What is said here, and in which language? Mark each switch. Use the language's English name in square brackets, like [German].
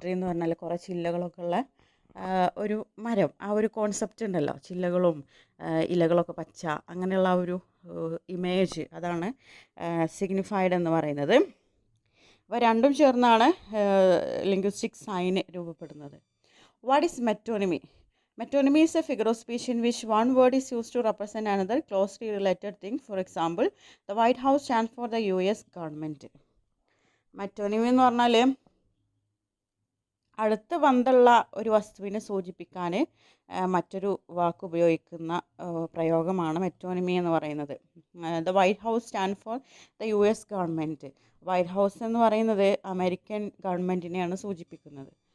[Malayalam] Tree എന്ന് പറഞ്ഞാൽ കുറേ ചില്ലകളൊക്കെ ഉള്ള ഒരു മരം, ആ ഒരു കോൺസെപ്റ്റ് ഉണ്ടല്ലോ, ചില്ലകളും ഇലകളൊക്കെ പച്ച, അങ്ങനെയുള്ള ആ ഒരു ഇമേജ്, അതാണ് സിഗ്നിഫൈഡ് എന്ന് പറയുന്നത്. അപ്പോൾ രണ്ടും ചേർന്നാണ് ലിംഗ്വിസ്റ്റിക് സൈന് രൂപപ്പെടുന്നത്. [English] What is metonymy? Metonymy is a figure of speech in which one word is used to represent another closely related thing. For example, the White House stands for the US government. [Malayalam] Metonymy എന്ന് പറഞ്ഞാൽ അടുത്ത ബന്ധമുള്ള ഒരു വസ്തുവിനെ സൂചിപ്പിക്കാൻ മറ്റൊരു വാക്ക് ഉപയോഗിക്കുന്ന പ്രയോഗമാണ് മെറ്റോണിമി എന്ന് പറയുന്നത്. [English] The White House stand for the US government. [Malayalam] White house എന്ന് പറയുന്നത് അമേരിക്കൻ ഗവൺമെൻറ്റിനെയാണ് സൂചിപ്പിക്കുന്നത്.